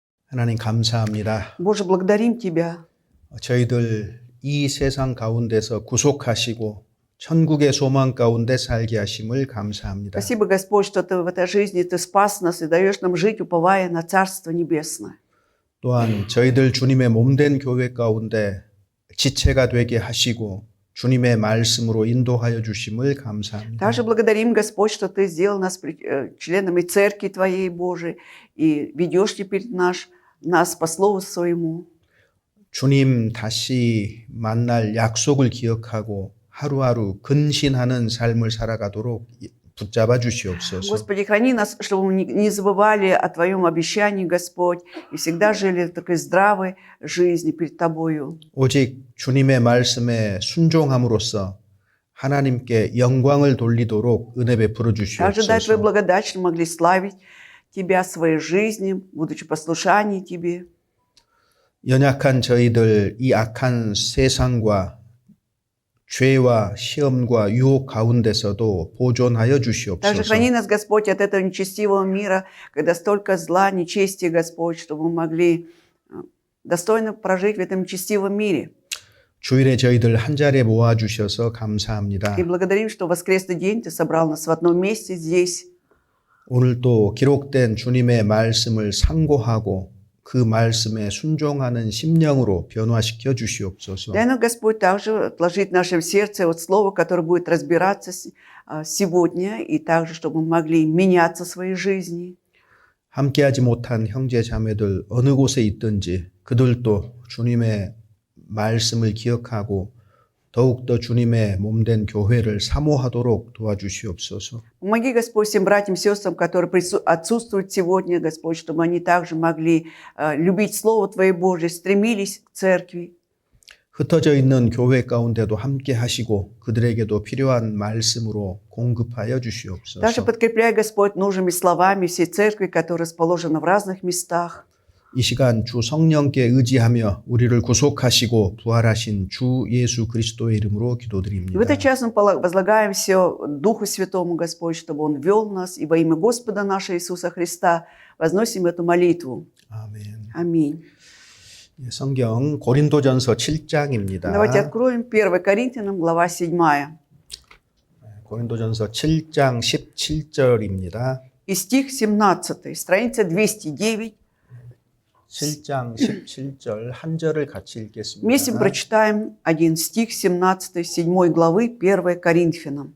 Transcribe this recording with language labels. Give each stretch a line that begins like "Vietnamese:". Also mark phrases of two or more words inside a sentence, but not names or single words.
Korean: 하나님 감사합니다.
Russian: Боже, благодарим Тебя.
Korean: 저희들 이 세상 가운데서 구속하시고 천국의 소망 가운데 살게 하심을 감사합니다.
Russian: Спасибо, Господь, что Ты в этой жизни Ты спас нас и даешь нам жить, уповая на Царство Небесное.
Korean: 또한 저희들 주님의 몸된 교회 가운데 지체가 되게 하시고 주님의 말씀으로 인도하여 주심을 감사합니다.
Russian: Также благодарим, Господь, что Ты сделал нас членами Церкви Твоей Божией и ведешь теперь нас по Слову Своему.
Korean: 주님 다시 만날 약속을 기억하고 하루하루 근신하는 삶을 살아가도록 붙잡아 주시옵소서.
Russian: Господи, храни нас, чтобы мы не забывали о Твоем обещании, Господь, и всегда жили в такой здравой жизни перед Тобою.
Korean: 오직 주님의 말씀에 순종함으로써 하나님께 영광을 돌리도록 은혜 베풀어
Russian: Также дай Твою
Korean: 주시옵소서.
Russian: благодать, чтобы мы могли славить Тебя своей жизнью, будучи послушании Тебе.
Korean: 연약한 저희들 이 악한 세상과 죄와 시험과 유혹 가운데서도 보존하여
Russian: Также
Korean: 주시옵소서.
Russian: храни нас, Господь, от этого нечестивого мира, когда столько зла, нечестия, Господь, чтобы мы могли достойно прожить в этом нечестивом мире.
Korean: 주일에 저희들 한 자리에 모아 주셔서 감사합니다.
Russian: И благодарим, что в воскресный день Ты собрал нас в одном месте здесь.
Korean: 오늘도 기록된 주님의 말씀을 상고하고 그 말씀에 순종하는 심령으로 변화시켜 주시옵소서.
Russian: Дай нам, Господь, также отложить в нашем сердце вот слово, которое будет разбираться сегодня, и также, чтобы мы могли меняться в своей жизни.
Korean: 함께하지 못한 형제 자매들 어느 곳에 있든지 그들도 주님의 말씀을 기억하고 더욱더 주님의 몸된 교회를 사모하도록 도와주시옵소서.
Russian: Помоги, Господь, всем братьям и сестрам, которые отсутствуют сегодня, Господь, чтобы они также могли любить Слово Твое Божие, стремились к церкви.
Korean: 흩어져 있는 교회 가운데도 함께 하시고 그들에게도 필요한 말씀으로 공급하여
Russian: Также
Korean: 주시옵소서.
Russian: подкрепляй, Господь, нужными словами всей церкви, которая расположена в разных местах.
Korean: 이 시간 주 성령께 의지하며 우리를 구속하시고 부활하신 주 예수 그리스도의 이름으로
Russian: И в
Korean: 기도드립니다.
Russian: этот час мы возлагаем все Духу Святому, Господь, чтобы Он вел нас, и во имя Господа нашего Иисуса Христа возносим эту молитву.
Korean: 아멘.
Russian: Аминь.
Korean: 성경 고린도전서 7장입니다.
Russian: Давайте откроем 1 Коринфянам, глава 7.
Korean: 고린도전서 7장 17절입니다.
Russian: И стих 17, страница 209.
Korean: 7장 17절 한 절을 같이
Russian: Вместе
Korean: 읽겠습니다.
Russian: прочитаем один стих 17, 7 главы 1 Коринфянам.